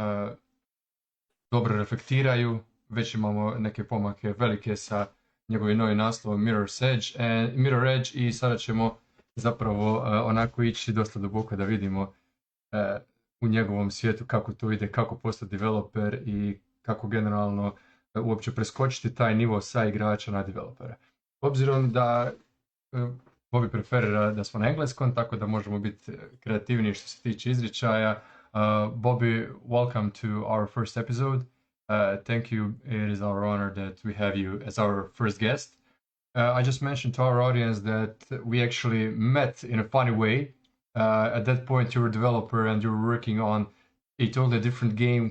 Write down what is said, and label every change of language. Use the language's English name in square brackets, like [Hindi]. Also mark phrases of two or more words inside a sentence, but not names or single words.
[Croatian] dobro reflektiraju, već imamo neke pomake velike sa njegovim novim naslovom Mirror Edge i sada ćemo zapravo onako ići dosta duboko da vidimo u njegovom svijetu kako to ide, kako postati developer i kako generalno uopće preskočiti taj nivo sa igrača na developera. Obzirom da Bobbya preferira da smo na engleskom, tako da možemo biti kreativniji što se tiče izričaja. Bobbya, [English] welcome to our first episode. Thank you. It is our honor that we have you as our first guest. I just mentioned to our audience that we actually met in a funny way. At that point, you were a developer and you were working on a totally different game.